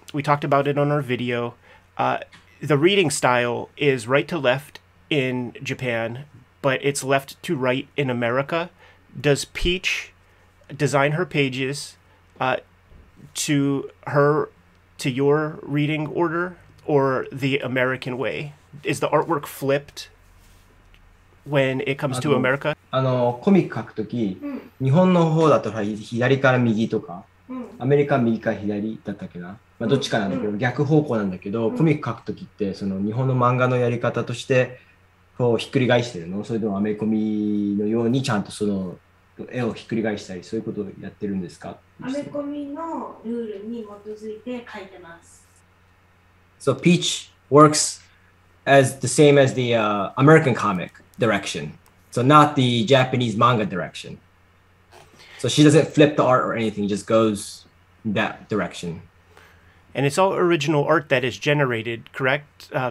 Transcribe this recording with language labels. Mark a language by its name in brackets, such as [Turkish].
[English] We talked about it on our video. The reading style is right to left in Japan, but it's left to right in America. Does Peach design her pages to your reading order or the American way? Is the artwork flipped when it comes to America? [Japanese] コミック書くとき、日本の方だと左から右とか、アメリカは右から左だったっけな、まあ、どっちかなんだけど、逆方向なんだけど、コミック書くときってその日本の漫画のやり方としてこうひっくり返してるの？それともアメコミのようにちゃんとその絵をひっくり返したり、そういうことをやってるんですか？アメコミのルールに基づいて書いてます。 [English] So Peach works as the same as the American comic direction, so not the Japanese manga direction. So she doesn't flip the art or anything; just goes that direction. And it's all original art that is generated, correct?